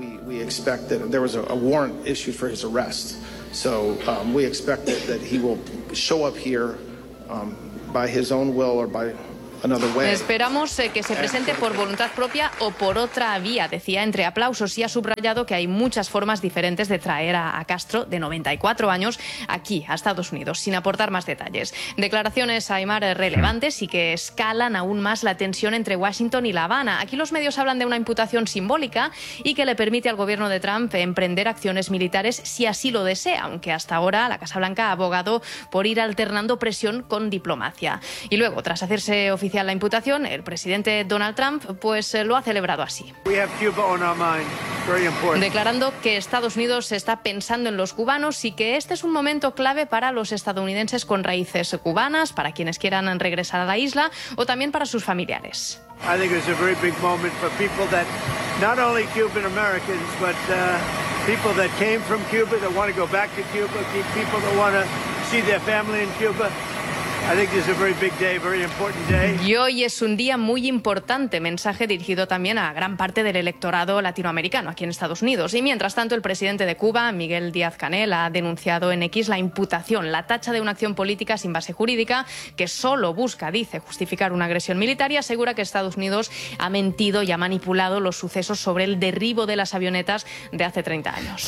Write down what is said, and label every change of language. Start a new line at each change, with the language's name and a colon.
English: We expect that there was a warrant issued for his arrest, so we expect that he will show up here by his own will or by...
Spanish: Esperamos que se presente por voluntad propia o por otra vía, decía entre aplausos, y ha subrayado que hay muchas formas diferentes de traer a Castro, de 94 años, aquí, a Estados Unidos, sin aportar más detalles. Declaraciones, Aymar, relevantes y que escalan aún más la tensión entre Washington y La Habana. Aquí los medios hablan de una imputación simbólica y que le permite al gobierno de Trump emprender acciones militares si así lo desea, aunque hasta ahora la Casa Blanca ha abogado por ir alternando presión con diplomacia. Y luego, tras hacerse oficial la imputación, el presidente Donald Trump pues lo ha celebrado así.
English: We have Cuba on our mind. Very important.
Spanish: Declarando que Estados Unidos está pensando en los cubanos y que este es un momento clave para los estadounidenses con raíces cubanas, para quienes quieran regresar a la isla o también para sus familiares.
English: I think it's a very big moment for people that not only Cuban Americans but people that came from Cuba that want to go back to Cuba, people that want to see their family in Cuba. I think it's a very big day, very important day.
Spanish: Y hoy es un día muy importante, mensaje dirigido también a gran parte del electorado latinoamericano aquí en Estados Unidos. Y mientras tanto, el presidente de Cuba, Miguel Díaz-Canel, ha denunciado en X la imputación, la tacha de una acción política sin base jurídica que solo busca, dice, justificar una agresión militar y asegura que Estados Unidos ha mentido y ha manipulado los sucesos sobre el derribo de las avionetas de hace 30 años.